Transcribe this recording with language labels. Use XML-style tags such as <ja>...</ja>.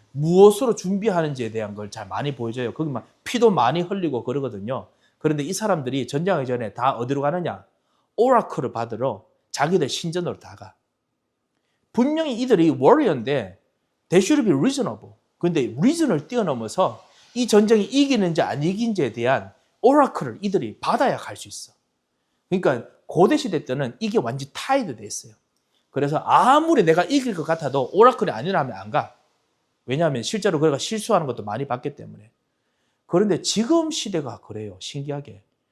<ko>무엇으로 준비하는지에 대한 걸 잘 많이 보여줘요. 거기 막 피도 많이 흘리고 그러거든요. 그런데 이 사람들이 전쟁하기 전에 다 어디로 가느냐? 오라클을 받으러 자기들 신전으로 다 가. 분명히 이들이 워리어인데</ko> <en>they should be reasonable.</en> <ko>근데 reason을 뛰어넘어서 이 전쟁이 이기는지 안 이긴지에 대한 오라클을 이들이 받아야 갈 수 있어. 그러니까 고대 시대 때는 이게 완전히 타이드 돼 있어요. 그래서 아무리 내가 이길 것 같아도 오라클이 아니라면 안 가. 왜냐하면 실제로 그가 실수하는 것도 많이 봤기 때문에. 그런데 지금 시대가 그래요. 신기하게.</ko>